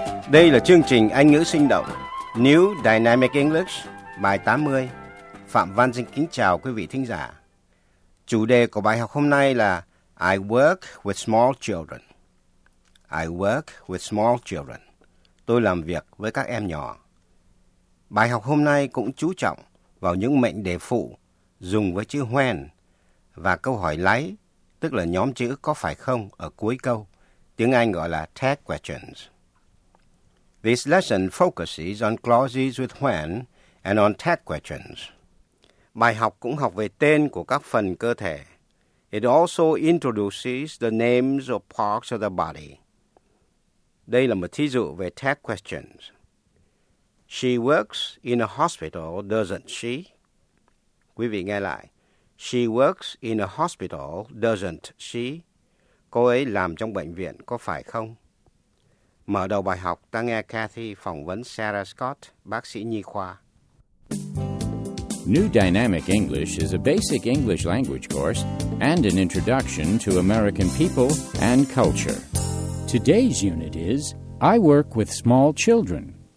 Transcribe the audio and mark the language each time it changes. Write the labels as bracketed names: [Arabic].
[Vietnamese] Đây là chương trình Anh ngữ sinh động New Dynamic English bài 80. Phạm Văn xin kính chào quý vị thính giả. Chủ đề của bài học hôm nay là [English] I work with small children. I work with small children. [Vietnamese] Tôi làm việc với các em nhỏ. Bài học hôm nay cũng chú trọng vào những mệnh đề phụ dùng với chữ when và câu hỏi lấy, tức là nhóm chữ có phải không ở cuối câu, tiếng Anh gọi là tag questions. [English] This lesson focuses on clauses with when and on tag questions. [Vietnamese] Bài học cũng học về tên của các phần cơ thể. [English] It also introduces the names of parts of the body. [Vietnamese] Đây là một thí dụ về tag questions. [English] She works in a hospital, doesn't she? [Vietnamese] Quý vị nghe lại. [English] She works in a hospital, doesn't she? [Vietnamese] Cô ấy làm trong bệnh viện, có phải không? Mở đầu bài học, ta nghe Kathy phỏng vấn Sarah Scott, bác sĩ nhi khoa. [English] New Dynamic English is a basic English language course and an introduction to American people and culture. Today's unit is I work with small children.